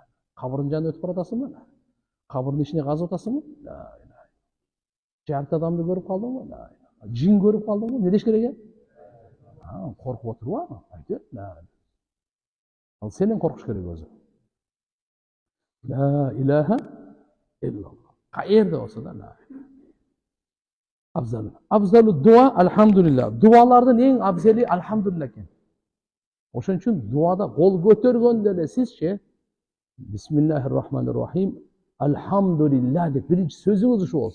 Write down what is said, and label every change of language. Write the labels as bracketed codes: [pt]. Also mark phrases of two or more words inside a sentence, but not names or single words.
[ky] Кабырдын жанына өтүп баратасыңбы? Кабырдын ичине казып атасыңбы? [ar] لا إله. [ky] Жарты адамды көрүп калдыңбы? [ar] لا إله. [ky] Жин көрүп калдыңбы? Не деш керек? Коркуп отурбу? Айтет. Ал сенен коркуш керек өзү. [ar] لا إله إلا الله. [uz] Qayerda olsa da la. Afzal. [ar] أفضل الدعاء الحمد لله. [uz] Dualardan eng afzali alhamdulillah ekan. O'shaning uchun duoda qo'l ko'targanda ele sizchi [ar] بسم الله الرحمن الرحيم الحمد لله [uz] deb birinchi so'zingiz shu bo'lsin.